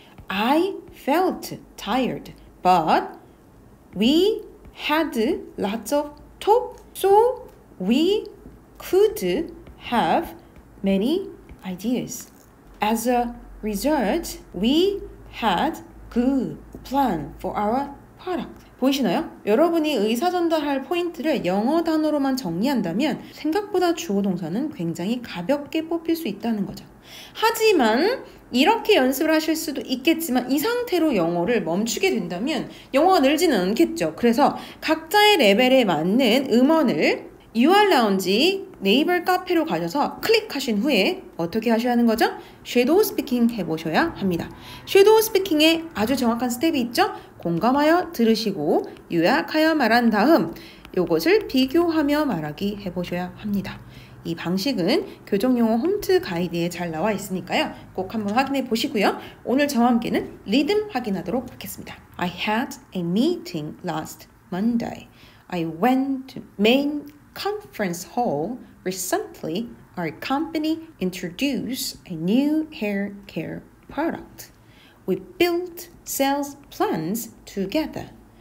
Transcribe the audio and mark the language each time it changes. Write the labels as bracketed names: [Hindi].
[English] I felt tired, but we had lots of talk, so we could have many ideas. As a result, we had good plan for our product. [Korean] 보이시나요? 여러분이 의사 전달할 포인트를 영어 단어로만 정리한다면 생각보다 주어 동사는 굉장히 가볍게 뽑힐 수 있다는 거죠. 하지만 이렇게 연습을 하실 수도 있겠지만 이 상태로 영어를 멈추게 된다면 영어가 늘지는 않겠죠. 그래서 각자의 레벨에 맞는 음원을 UR라운지 네이버 카페로 가셔서 클릭하신 후에 어떻게 하셔야 하는 거죠? 섀도우 스피킹 해보셔야 합니다. 섀도우 스피킹에 아주 정확한 스텝이 있죠? 공감하여 들으시고 요약하여 말한 다음 이것을 비교하며 말하기 해보셔야 합니다. 이 방식은 교정용어 홈트 가이드에 잘 나와 있으니까요. 꼭 한번 확인해 보시고요. 오늘 저와 함께는 리듬 확인하도록 하겠습니다. [English] I had a meeting last Monday. I went to main conference hall. Recently, our company introduced a new hair care product. We built sales plans together.